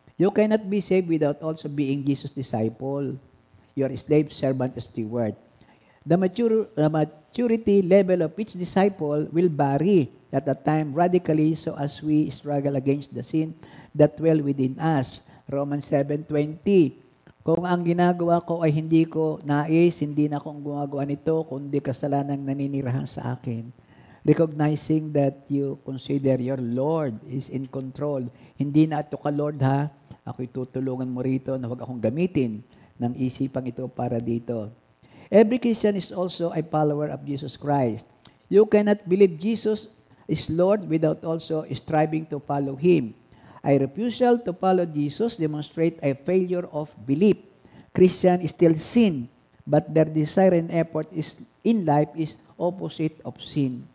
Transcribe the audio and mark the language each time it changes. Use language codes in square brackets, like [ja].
[en] You cannot be saved without also being Jesus' disciple. You are a slave, servant, steward. The maturity level of each disciple will vary at a time radically so as we struggle against the sin that dwell within us. Romans 7:20. [tl] Kung ang ginagawa ko ay hindi ko nais, hindi na akong gumagawa nito, kundi kasalanang naninirahan sa akin. [en] Recognizing that you consider your Lord is in control. [tl] Hindi na ito ka, Lord, ha? Ako'y tutulungan mo rito na huwag akong gamitin ng isipang ito para dito. [en] Every Christian is also a follower of Jesus Christ. You cannot believe Jesus is Lord without also striving to follow Him. A refusal to follow Jesus demonstrates a failure of belief. Christian is still sin, but their desire and effort in life is opposite of sin.